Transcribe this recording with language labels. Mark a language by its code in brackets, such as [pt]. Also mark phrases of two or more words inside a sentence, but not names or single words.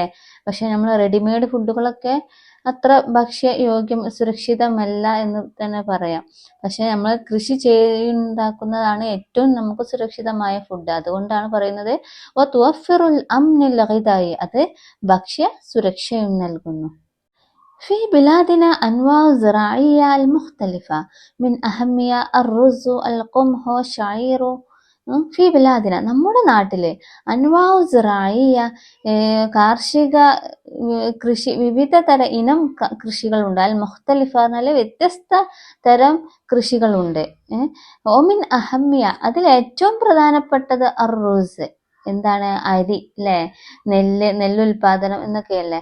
[ml] പക്ഷെ നമ്മൾ റെഡിമെയ്ഡ് ഫുഡുകളൊക്കെ അത്ര ഭക്ഷ്യയോഗ്യം സുരക്ഷിതമല്ല എന്ന് തന്നെ പറയാം. പക്ഷെ നമ്മൾ കൃഷി ചെയ്യുണ്ടാക്കുന്നതാണ് ഏറ്റവും നമുക്ക് സുരക്ഷിതമായ ഫുഡ്. അതുകൊണ്ടാണ് പറയുന്നത് [ar] وتوفر الأمن الغذائي, [ml] അത് ഭക്ഷ്യ സുരക്ഷയും നൽകുന്നു. [ar] في بلادنا أنواع زراعية المختلفة من أهمها الرز القمح الشعير. في بلادنا, [ml] നമ്മുടെ നാട്ടില് [ar] أنواع زراعية, [ml] കാർഷിക കൃഷി, വിവിധ തര ഇനം കൃഷികളുണ്ട്. [ar] المختلفة [ml] എന്നാൽ വ്യത്യസ്ത തരം കൃഷികളുണ്ട്. [ar] ومن أهمية, [ml] അതിൽ ഏറ്റവും പ്രധാനപ്പെട്ടത് അർറൂസ്, എന്താണ്, അരി അല്ലെ, നെല്ലുൽപാദനം എന്നൊക്കെയല്ലേ.